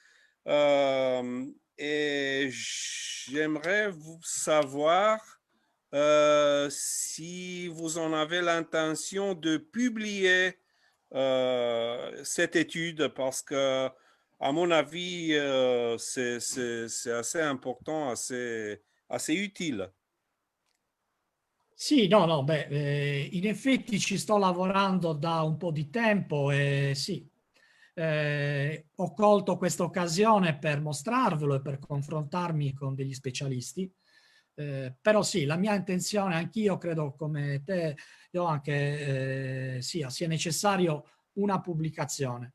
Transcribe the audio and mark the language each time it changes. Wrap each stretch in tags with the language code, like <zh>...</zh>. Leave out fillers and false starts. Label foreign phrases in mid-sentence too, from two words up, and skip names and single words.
<fr>Et j'aimerais savoir si vous en avez l'intention de publier cette étude, parce que, à mon avis, c'est assez important, assez utile.</fr> <it>Sì, no, beh, in effetti ci sto lavorando da un po' di tempo e sì, ho colto questa occasione per mostrarvelo e per confrontarmi con degli specialisti, però sì, la mia intenzione, anch'io credo come te, io anche sia necessario una pubblicazione.</it>